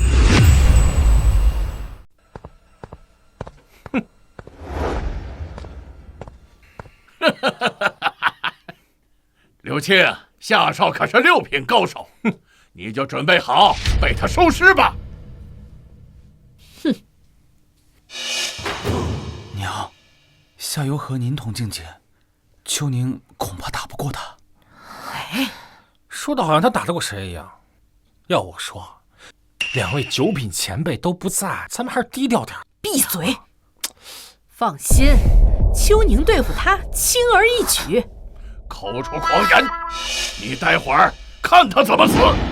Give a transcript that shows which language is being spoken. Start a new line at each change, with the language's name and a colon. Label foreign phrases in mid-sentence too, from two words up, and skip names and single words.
Chinese: 柳青，夏少可是6品高手，你就準備好被他收屍吧。哼！娘，夏幽和您同境界，秋寧恐怕打不過他。哎，說的好像他打得過誰一樣。要我說，2位9品前輩都不在，咱們還是低調點。閉嘴！放心，秋寧對付他輕而易舉。口出狂言！你待會兒看他怎麼死！